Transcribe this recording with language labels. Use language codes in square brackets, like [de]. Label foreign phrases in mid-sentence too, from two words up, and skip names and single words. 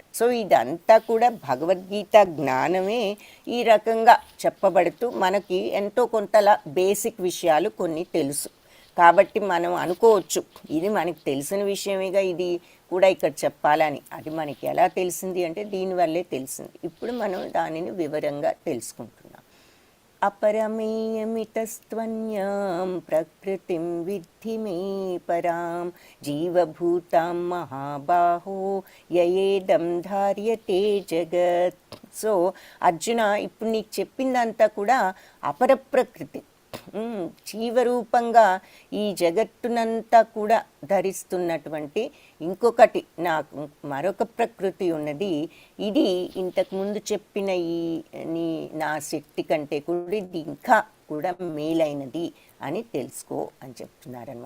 [te] సో ఇదంతా కూడా భగవద్గీత జ్ఞానమే ఈ రకంగా చెప్పబడుతూ మనకి ఎంతో కొంతలా బేసిక్ విషయాలు కొన్ని తెలుసు. కాబట్టి మనం అనుకోవచ్చు ఇది మనకి తెలిసిన విషయమేగా, ఇది కూడా ఇక్కడ చెప్పాలని. అది మనకి ఎలా తెలిసింది అంటే దీనివల్లే తెలిసింది. ఇప్పుడు మనం దానిని వివరంగా తెలుసుకుంటున్నాం. [sa] अपरमेयमितस्त्वन्यां प्रकृतिं विद्धि मे परां जीवभूतां महाबाहो ययेदं धार्यते जगत्. [te] సో అర్జున, ఇప్పుడు నీకు చెప్పిందంతా కూడా అపర ప్రకృతి, జీవరూపంగా ఈ జగత్తునంతా కూడా ధరిస్తున్నటువంటి ఇంకొకటి నాకు మరొక ప్రకృతి ఉన్నది. ఇది ఇంతకుముందు చెప్పిన నా శక్తి కంటే కూడా ఇది ఇంకా కూడా మేలైనది అని తెలుసుకో అని చెప్తున్నారనమాట.